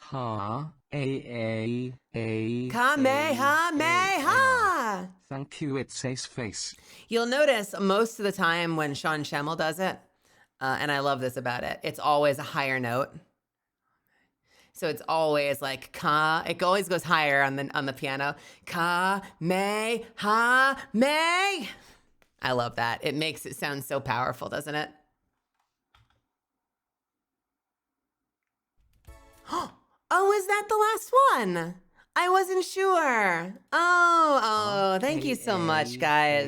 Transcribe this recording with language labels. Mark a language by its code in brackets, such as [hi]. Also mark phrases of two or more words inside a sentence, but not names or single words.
[en] Kamehameha! Thank you, it's Ace Face. You'll notice most of the time when Sean Schemmel does it, and I love this about it, it's always a higher note. So it's always like ka. It always goes higher on the piano. Ka me ha me. I love that. It makes it sound so powerful, doesn't it? Oh, is that the last one? I wasn't sure. Oh, thank you so much, guys.